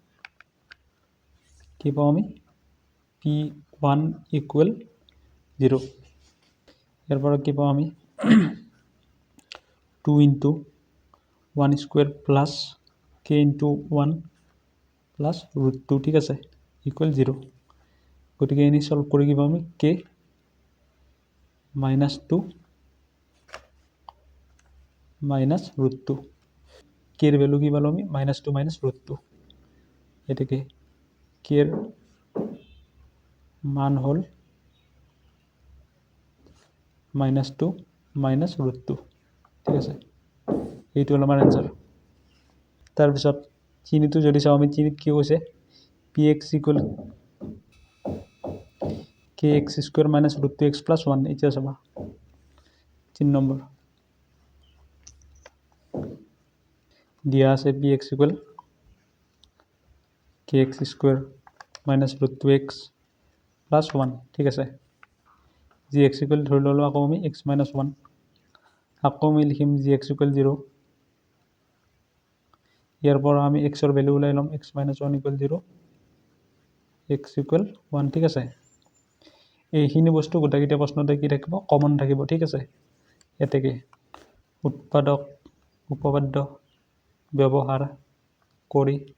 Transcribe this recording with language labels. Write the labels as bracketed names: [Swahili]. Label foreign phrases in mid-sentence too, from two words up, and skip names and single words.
[Assamese] কি পাও আমি p1 = 0 ইয়াৰ পৰা কি পাও আমি 2 * 1² + k * 1 + √2 ঠিক আছে = 0 গতিকে এনি সলভ কৰি কি পাম আমি k - 2 - √2 k এর ভ্যালু কি পালো আমি -2 - √2 এটাকে k এর মান হল -2 - √2 ঠিক আছে এইটো হল আমাৰ आंसर তাৰ পিছত চিহ্নটো যদি চাও আমি চিহ্নত কি কৈছে px = kx² - √2x + 1 এতিয়া চাবা 3 নম্বৰ দিয়া আছে px = kx² - √2x + 1 ঠিক আছে gx = ধৰি ললো আকৌ আমি x - 1 আকৌ আমি লিখিম gx = 0 ইয়াৰ পৰা আমি x ৰ ভ্যালু উলাই লম x - 1 = 0 x = 1 ঠিক আছে এইখিনি বস্তু গোটেইটা প্ৰশ্নতে কি থাকিব কমন থাকিব ঠিক আছে এতেকে উৎপাদক উপপাদ্য ব্যৱহাৰ কৰি